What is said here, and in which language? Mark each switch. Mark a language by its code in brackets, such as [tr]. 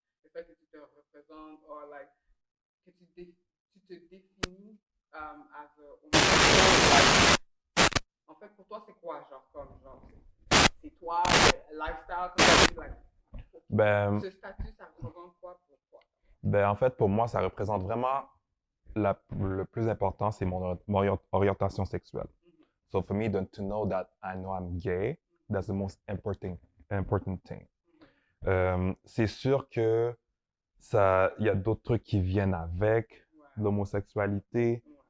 [fr] Le fait que tu te représentes, ou like, que tu te définis [en] as a woman. [fr] En fait, pour toi, c'est quoi, genre, comme, genre, c'est toi, le lifestyle, comme tu dis, like, ce statut, ça représente quoi pour toi? Ben, en fait, pour moi, ça représente vraiment le plus important, c'est mon orientation sexuelle. [en] So for me, to know that I know I'm gay, that's the most important thing. [fr] C'est sûr que il y a d'autres trucs qui viennent avec l'homosexualité.